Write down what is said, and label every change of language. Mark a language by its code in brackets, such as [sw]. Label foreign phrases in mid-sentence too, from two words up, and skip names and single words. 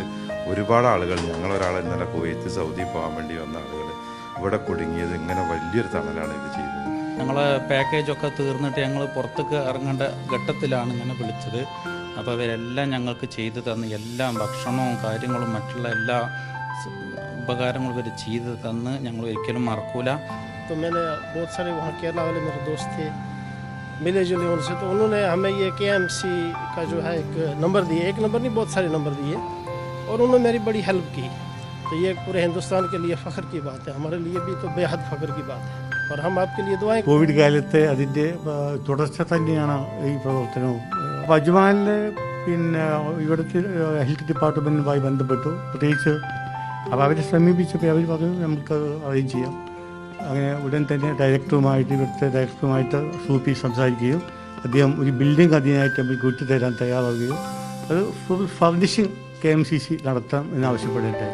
[ml] ഒരുപാട് ആളുകൾ, ഞങ്ങളൊരാൾ ഇന്നലെ കുവൈത്ത്, സൗദി പോകാൻ വേണ്ടി വന്ന ആളുകൾ ഇവിടെ കുടുങ്ങിയത് ഇങ്ങനെ വലിയൊരു തണലാണ് ഇത് ചെയ്തത്. ഞങ്ങളെ പാക്കേജൊക്കെ തീർന്നിട്ട് ഞങ്ങൾ പുറത്തേക്ക് ഇറങ്ങേണ്ട ഘട്ടത്തിലാണ് ഇങ്ങനെ വിളിച്ചത്. അപ്പോൾ അവരെല്ലാം ഞങ്ങൾക്ക് ചെയ്തു തന്ന്, എല്ലാ ഭക്ഷണവും കാര്യങ്ങളും മറ്റുള്ള എല്ലാ ഉപകാരങ്ങളും ഇവർ ചെയ്തു തന്ന് ഞങ്ങൾ ഒരിക്കലും മറക്കൂല. [hi] मिले जुले उनसे, तो उन्होंने हमें ये KMC का जो है एक नंबर दिए, एक नंबर नहीं बहुत सारे नंबर दिए, और उन्होंने मेरी बड़ी हेल्प की. तो ये पूरे हिंदुस्तान के लिए फ़ख्र की बात है, हमारे लिए भी तो बेहद फ़ख्र की बात है, और हम आपके लिए दुआएं. [ml] കോവിഡ് കാലത്തെ അതിൻ്റെ തുടർച്ച തന്നെയാണ് ഈ പ്രവർത്തനവും. അപ്പോൾ അജ്മാനിൽ ഇവിടുത്തെ [en] health department [ml] ബന്ധപ്പെട്ടു, പ്രത്യേകിച്ച് അപ്പോൾ അവരെ സമീപിച്ചപ്പോൾ അവർ പറഞ്ഞു നമുക്ക് അറേഞ്ച് ചെയ്യാം. അങ്ങനെ ഉടൻ തന്നെ ഇവിടുത്തെ ഡയറക്ടറുമായിട്ട് സൂപ്പി സംസാരിക്കുകയും അദ്ദേഹം ഒരു ബിൽഡിംഗ് അതിനായിട്ട് നമുക്ക് വിട്ടുതരാൻ തയ്യാറാവുകയും അത് [en] full furnishing [ml] KMCC നടത്താം എന്നാവശ്യപ്പെടട്ടെ.